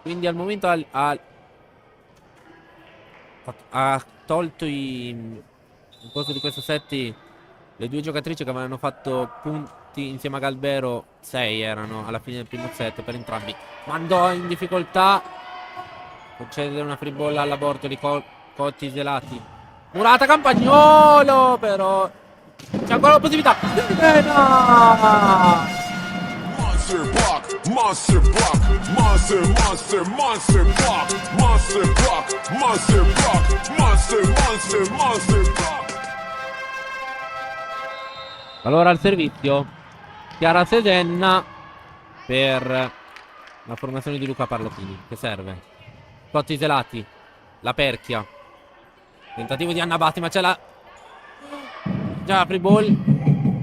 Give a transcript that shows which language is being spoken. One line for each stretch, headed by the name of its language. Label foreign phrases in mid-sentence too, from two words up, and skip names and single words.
Italian: Quindi al momento ha tolto in corso di questo set le due giocatrici che avevano fatto punti insieme a Galbero. 6 erano alla fine del primo set per entrambi. Mandò in difficoltà. Concede una free ball alla Bortoli. Cotti Zelati. Murata Campagnolo. Però c'è ancora la possibilità.
English: Monster block, monster block, monster, monster, monster block, monster block, monster block, monster, monster, monster block.
Italian: Allora al servizio Chiara Sedenna per la formazione di Luca Parlottini, che serve. Cotti Zelati, la Perchia, tentativo di Anna Batti, ma c'è la già free ball.